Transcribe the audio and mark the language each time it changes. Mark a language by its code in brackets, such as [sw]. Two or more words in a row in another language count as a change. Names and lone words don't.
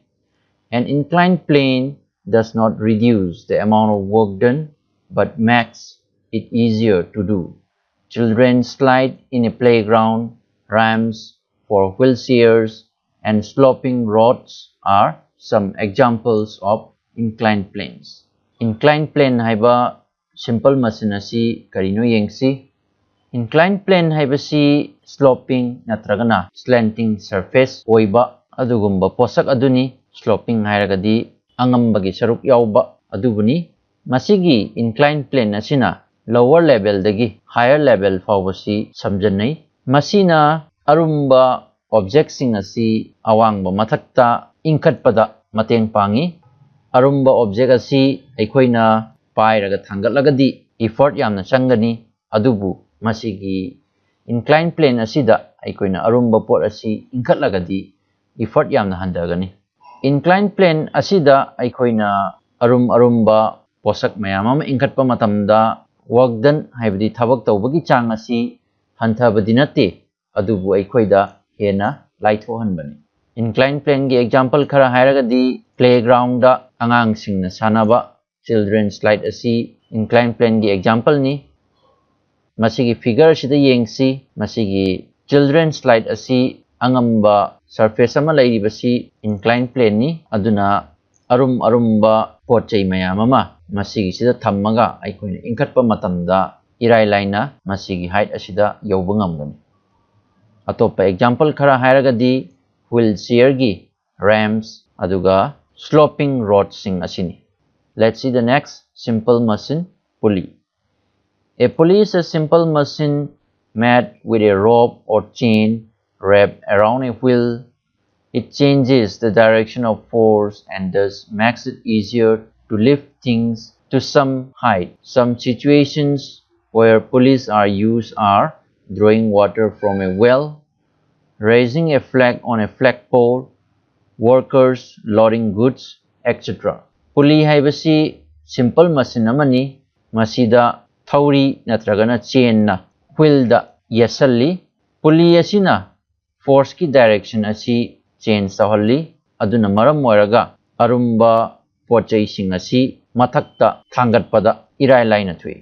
[en] An inclined plane does not reduce the amount of work done, but makes it easier to do. Children slide in a playground, ramps for wheelchairs, and sloping roads are some examples of inclined planes. Inclined plane [mni] haiba [en] simple machine [mni] asi karino yengsi. [en] Inclined plane [mni] haibasi sloping natragana [en] slanting surface [mni] oiba adugumba posak aduni. Sloping hairagadi angambagi saruk yauba adubuni. Masigi [en] inclined plane [mni] asina [en] lower level [mni] dagi [en] higher level [mni] fawasi samjanai. Masina arumba object sing asi awangba mathakta ingkhatpada mateng pangi. Arumba object asi aikoina pairaga thangatlagadi effort yamna changani. Adubu masigi [en] inclined plane [mni] asida aikoina arumba pot asi ingkhatlagadi effort yamna handagani. [en] Inclined plane [mni] asida aikoina arumba posak mayam ingkhatpa matamda [en] work done [mni] haibadi thabak tawbagi chang asi hanthabadi nate adubu aikoida hena laithohanbani. [en] Inclined plane [mni] gi example khara hairagadi playground da angang singna sanaba [en] children slide [mni] asi [en] inclined plane [mni] gi example ni. Masigi figure sida yengsi masigi [en] children slide [mni] asi angamba surface ama lairibasi [en] inclined plane [mni] ni aduna arumba potchai mayam ama masigi sida thammaga aikoina ingkhatpa matamda irai laina masigi height asida yauba ngamgani. Atopa example khara hairagadi wheelchair gi ramps aduga [en] sloping roads [mni] sing asini. [en] Let's see the next simple machine, pulley. A pulley is a simple machine made with a rope or chain wrapped around a wheel. It changes the direction of force and thus makes it easier to lift things to some height. Some situations where pulleys are used are drawing water from a well, raising a flag on a flagpole, workers loading goods, etc. [mni] Pulley haibasi [en] simple machine [mni] amani masida thauri natragana chain na wheel da yasalli. Pulley asina force ki direction asi change tahalli aduna maram moiraga arumba pochai sing asi mathakta thangatpada irai laina thui.